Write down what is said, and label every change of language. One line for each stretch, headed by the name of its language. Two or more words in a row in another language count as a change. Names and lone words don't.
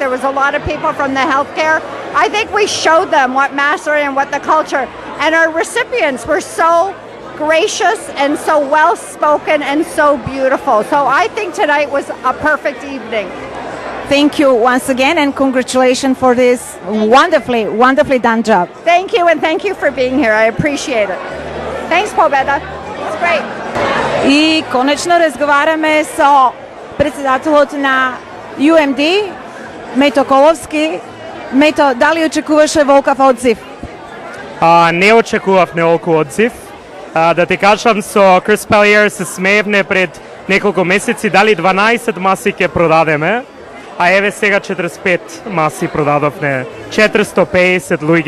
English: There was a lot of people from the healthcare. I think we showed them what Macedonian, what the culture, and our recipients were so gracious and so well spoken and so beautiful. So I think tonight was a perfect evening. Thank you once again and congratulations for this wonderfully done job. Thank you and thank you for being here. I appreciate it. Thanks, Pobeda. It's great.
Macedonian: И конечно разговараме со председателот на UMD, Мето Коловски. Мето, дали очекуваше волкав одзив? Не очекував неолку одзив. Да ти кажам, со Крис Пелиер се смеевне пред неколку месеци, дали 12 маси ќе продадеме, а еве сега 45 маси продадовне, 450 луѓе.